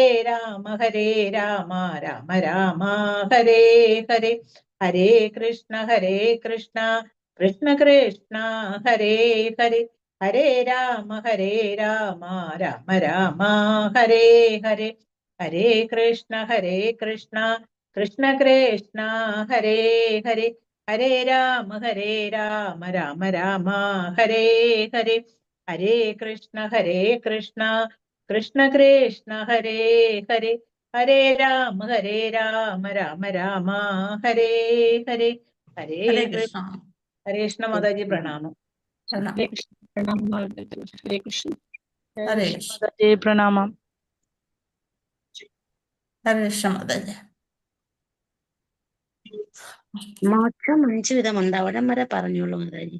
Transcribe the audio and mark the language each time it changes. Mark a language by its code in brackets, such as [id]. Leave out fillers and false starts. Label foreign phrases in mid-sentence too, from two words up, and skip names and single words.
[ml] രാമ രാമ രാമ ഹരേ ഹരേ, ഹരേ കൃഷ്ണ കൃഷ്ണ കൃഷ്ണ ഹരേ ഹരേ, ഹരേ രാമ രാമ രാമ ഹരേ ഹരേ, ഹരേ കൃഷ്ണ കൃഷ്ണ കൃഷ്ണ ഹരേ ഹരേ, ഹരേ രാമ രാമ രാമ ഹരേ ഹരേ, ഹരേ കൃഷ്ണ കൃഷ്ണ കൃഷ്ണ ഹരേ ഹരേ, ഹരേ രാമ രാമ രാമ ഹരേ ഹരേ, ഹരേ ഹരേ കൃഷ്ണ. കൃഷ്ണ. ഹരേ കൃഷ്ണ മാതാജി പ്രണാമം. പ്രണാം. ഹരേ കൃഷ്ണ. പ്രണാമം മാതാജി. ഹരേ കൃഷ്ണ. ഹരേ കൃഷ്ണ കൃഷ്ണ. മാതാജി പ്രണാമം. ഹരേ കൃഷ്ണ മാതാജി. മോക്ഷം 5 വിധമുണ്ട്, അവിടം വരെ പറഞ്ഞോളൂ മാതാജി.